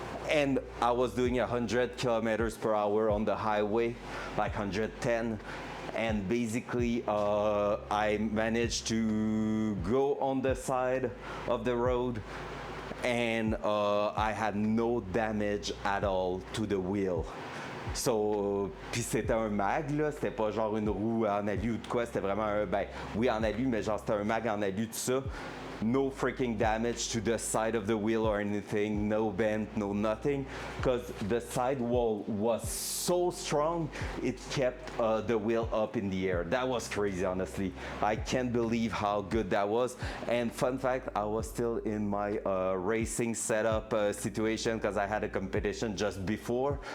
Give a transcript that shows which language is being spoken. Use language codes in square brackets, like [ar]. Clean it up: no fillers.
[en] And I was doing 100 kilometers per hour on the highway, like 110. And basically, I managed to go on the side of the road, and I had no damage at all to the wheel. [fr] So, puis c'était un mag, là, c'était pas genre une roue en alu ou de quoi, c'était vraiment un, ben, oui en alu, mais genre c'était un mag en alu, tout ça. [en] No freaking damage to the side of the wheel or anything, no bend, no nothing, because the sidewall was so strong, it kept the wheel up in the air. That was crazy, honestly. I can't believe how good that was. And fun fact, I was still in my racing setup situation because I had a competition just before.